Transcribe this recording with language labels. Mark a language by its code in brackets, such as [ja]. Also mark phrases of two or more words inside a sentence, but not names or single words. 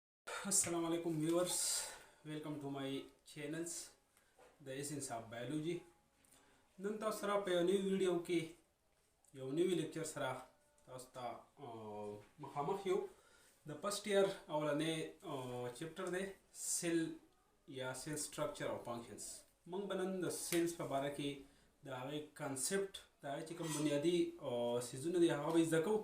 [ar] السلام عليكم [en] viewers, welcome to my channels The Essence of Biology. [ps] نن تاسو سره په یو نوی ویډیو کې یو نوی لیکچر سره تاسو ته مخامخ یو د [en] first year [ps] اولنې چپټر دی سیل یا [en] cell structure [ps] او فنکشنز. موږ به نن د سیلز په باره کې د هغې کانسپټ د هغې چې کوم بنیادي څیزونه دي هغه به زده کوو.